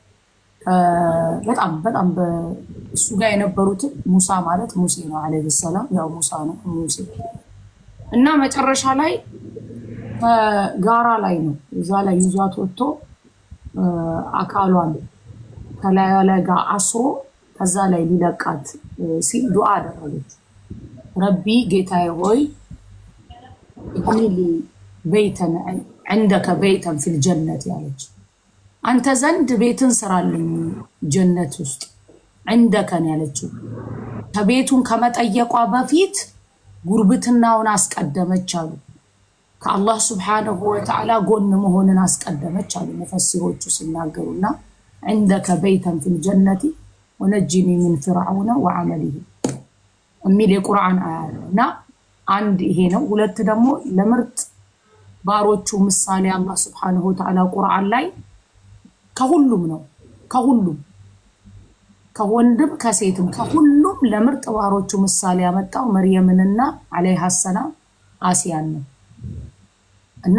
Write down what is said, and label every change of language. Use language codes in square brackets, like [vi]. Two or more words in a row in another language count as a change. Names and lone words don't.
[am] በጣም በእሱ ጋር የነበሩት ሙሳ ማለት ሙሴ ነው [ar] عليه السلام [am] ያው ሙሳ ነው ሙሴ እና መጨረሻ ላይ ጋራ ላይ ነው እዛ ላይ ይዟት ወጥቶ አካሏን ከላዩ ላይ ጋር አስሮ ከዛ ላይ ሊለቃት ሲል ዱዓ አደረገች ረቢ ጌታዬ ሆይ [ar] ابن بيتا عندك بيتا في الجنة [am] ያለች አንተ ዘንድ ቤትን ስራልኝ ጀነት ውስጥ عندك ያለችው ከቤቱን ከመጠየቋ በፊት ጉርብትናውን አስቀደመች አሉ ከአላህ Subhanahu [ar] وتعالى [am] ጎን መሆንን አስቀደመች አሉ ሙፈሲሮቹ ሲናገሩና [ar] عندك بيتا في الجنة ونجني من فرعون وعمله [am] የሚል የቁርአን አያና አንድ ይሄ ነው ሁለት ደግሞ ለምርጥ ባሮቹ ምሳሌ አላህ [ar] سبحانه وتعالى [am] ቁርአን ላይ ከሁሉም ነው ከሁሉም ከወንድም ከሴትም ከሁሉም ለምርጥ ባሮቹ ምሳሌ ያመጣው መርየምንና [ar] عليها السلام [am] አሲያን ነው እና